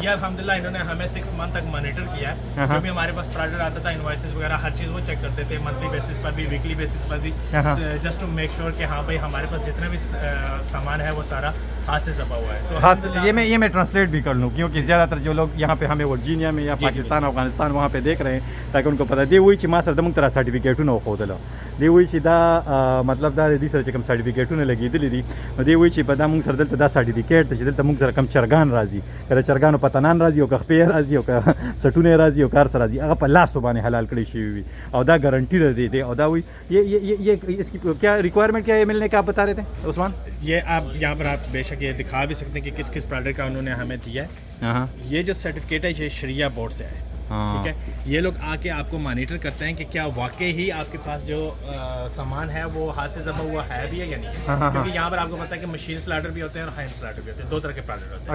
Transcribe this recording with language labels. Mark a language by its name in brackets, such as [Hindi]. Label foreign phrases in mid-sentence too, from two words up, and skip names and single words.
[Urdu] یہ الحمدللہ انہوں نے ہمیں 6 منتھ تک مانیٹر کیا ہے جو بھی ہمارے پاس پروڈکٹ آتا تھا انوائسز وغیرہ ہر چیز وہ چیک کرتے تھے [English] monthly basis [Urdu] پر بھی [English] weekly basis [Urdu] پر بھی [English] just to make sure [Urdu] کہ ہاں بھائی ہمارے پاس جتنا بھی سامان ہے وہ سارا ہاتھ سے ذبح ہوا ہے تو یہ میں ٹرانسلیٹ بھی کر لوں کیونکہ زیادہ تر جو لوگ یہاں پہ ہمیں ورجینیا میں یا پاکستان افغانستان وہاں پہ دیکھ رہے ہیں تاکہ ان کو پتہ [Pashto] دی وہی چې ما سره د موږ تر دغه سرټیفیکیټونه وښودله دی وایي چې دا مطلب دا د دې سره چې کوم سرټیفیکیټونه لګېدلي دي نو دی وایي چې په دا موږ سره دلته دا سرټیفیکیټ دی چې دلته موږ سره کوم چرګان راځي که د چرګانو پتنان راځي او که خپې راځي او که سټونه راځي او کار سره راځي هغه په لاسو باندې حلال کړی شوي وي او دا ګارنټي ده دی او دا وایي [Urdu] یہ اس کی کیا ریکوائرمنٹ کیا ہے ملنے کا آپ بتا رہے تھے عثمان؟ یہ آپ یہاں پر آپ بے شک یہ دکھا بھی سکتے ہیں کہ کس کس پروڈکٹ کا انہوں نے ہمیں دیا ہے. یہ جو سرٹیفکیٹ ہے یہ شریعہ بورڈ سے ہے. ٹھیک ہے, یہ لوگ آ کے آپ کو مانیٹر کرتے ہیں کہ کیا واقعی ہی آپ کے پاس جو سامان ہے وہ ہاتھ سے ذبح ہوا ہے بھی یا نہیں ہے, کیونکہ یہاں پر آپ کو پتا ہے کہ [English] machine slaughter [Urdu] بھی ہوتے ہیں اور [English] hand slaughter [Urdu] بھی ہوتے ہیں, دو طرح کے پروڈکٹ ہوتے ہیں.